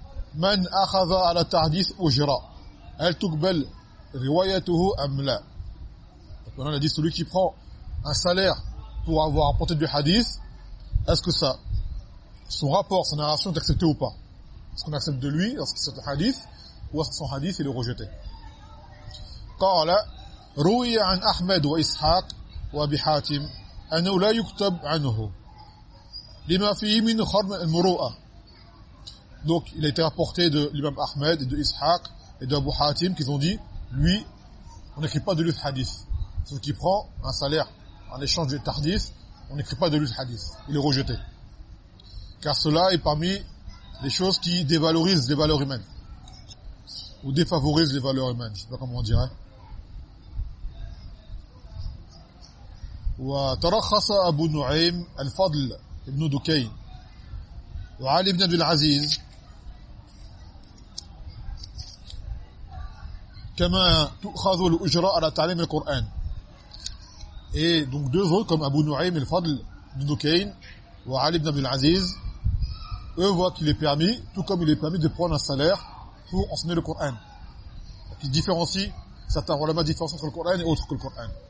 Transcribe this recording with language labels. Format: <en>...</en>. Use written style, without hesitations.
<ar>من اخذ على تحديث اجره هل تقبل روايته ام لا.</ar> <fr>On a dit, celui qui prend un salaire pour avoir apporté du hadith, est-ce que ça, son rapport, sa narration est acceptée ou pas, est-ce qu'on accepte de lui lorsque c'est un hadith, ou est-ce que son hadith est le rejeté.</fr> <ar>قال روي عن احمد واسحاق وابي حاتم انه لا يكتب عنه لما فيه من خرم المروءه.</ar> <fr>Donc, il a été rapporté de l'imam Ahmed, de Ishaq et d'Abu Hatim, qu'ils ont dit, lui, on n'écrit pas de lui ce hadith. Celui qui prend un salaire en échange du tahdith, on n'écrit pas de lui ce hadith. Il est rejeté. Car cela est parmi les choses qui dévalorisent les valeurs humaines. Ou défavorisent les valeurs humaines, je ne sais pas comment on dirait.</fr> <ar>Wa tarakhasa Abu Nu'aym al-Fadl ibn Dukay. وعلي بن عبد العزيز كما تؤخذ الأجرة على تعليم القرآن.</ar> <fr>Et donc deux autres comme Abu Nu'aym al-Fadl ibn Dukayn ou Ali ibn Abdul Aziz, eux voient qu'il est permis, tout comme il est permis, de prendre un salaire pour enseigner le Coran. Donc ils différencient, certains ulama différencient entre le Coran et autres que le Coran.</fr>